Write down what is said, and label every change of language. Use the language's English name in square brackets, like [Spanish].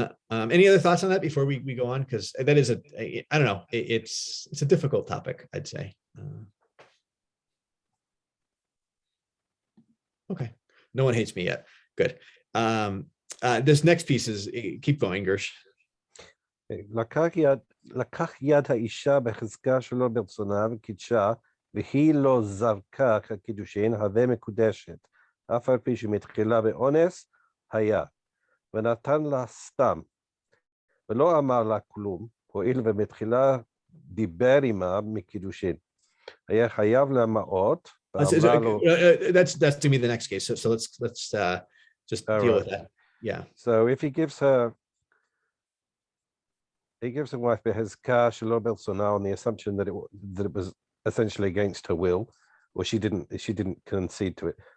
[English] Any other thoughts on that before we go on? Because that is I don't know. It's a difficult topic, I'd say. Okay. No one hates me yet. Good. This next piece is, keep going, Gersh. [Hebrew] לקח יד האישה בחזקה שלא ברצונה וקידשה, והיא לא זרקה כקידושין, הווה מקודשת. אף על פי שמתחילה באונס, היה. ונתן לה סתם, ולא אמר לה כלום, הואיל ומתחילה דיבר עמה מקידושין. היה חייב להמעות, ואמרה לו... [English] That's to me the next case. So let's just deal with that. Yeah. So if he gives her wife [Hebrew] behezkah shelo bertzona [English] on the assumption that it was essentially against her will, or she didn't concede to it.